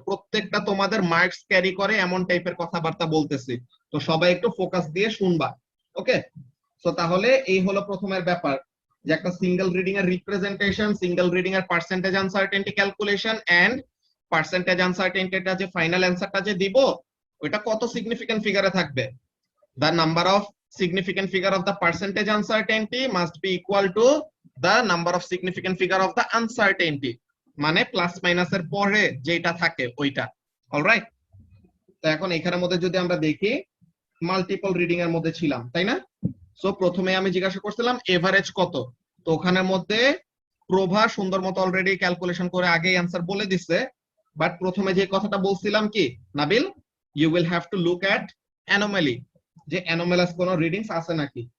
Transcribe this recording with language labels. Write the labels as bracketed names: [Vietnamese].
[Bangla] প্রত্যেকটা তোমাদের marks carry করে এমন টাইপের কথাবার্তা বলতেছি, তো সবাই একটু ফোকাস দিয়ে শুনবা। ওকে, সো তাহলে এই হলো প্রথমের ব্যাপার, যে একটা সিঙ্গেল রিডিং এর রিপ্রেজেন্টেশন, সিঙ্গেল রিডিং এর percentage uncertainty calculation, and percentage আনসার্টেনটিটা যে ফাইনাল অ্যানসারটা যে দিব, ওটা কত সিগনিফিকেন্ট ফিগারে থাকবে। [English] The number of significant figure of the percentage uncertainty must be equal to the number of significant figure of the uncertainty, [Bangla] মানে plus মাইনাসের পরে যেটা থাকে ওইটা। অলরাইট, তো এখন এখানের মধ্যে যদি আমরা দেখি, মাল্টিপল রিডিং এর মধ্যে ছিলাম, তাই না? সো প্রথমে আমি জিজ্ঞাসা করছিলাম এভারেজ কত, তো ওখানের মধ্যে প্রভা সুন্দর মতো অলরেডি ক্যালকুলেশন করে আগেই অ্যান্সার বলে দিছে। বাট প্রথমে যে কথাটা বলছিলাম কি Nabil, [English] you will have to look at anomaly, [Bangla] যে অ্যানোমালাস কোন রিডিংস আছে নাকি।